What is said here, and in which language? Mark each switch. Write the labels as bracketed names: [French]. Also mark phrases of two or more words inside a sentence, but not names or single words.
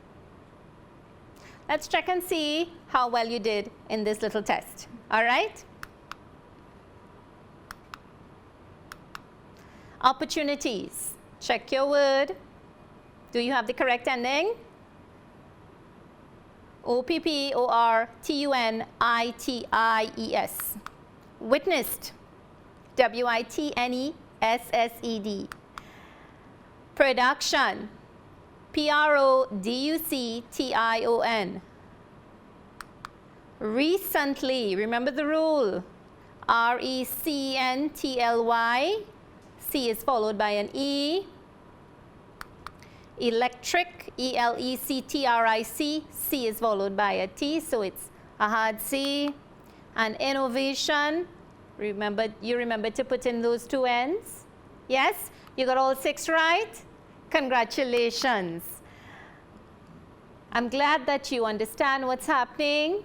[English] Let's check and see how well you did in this little test. All right? Opportunities. Check your word. Do you have the correct ending? O-P-P-O-R-T-U-N-I-T-I-E-S. Witnessed. W-I-T-N-E-S-S-E-D. Production, P-R-O-D-U-C-T-I-O-N. Recently, remember the rule, R-E-C-E-N-T-L-Y, C is followed by an E. Electric, E-L-E-C-T-R-I-C, C is followed by a T, so it's a hard C. And innovation, you remember to put in those two N's? Yes? You got all 6 right? Congratulations. I'm glad that you understand what's happening.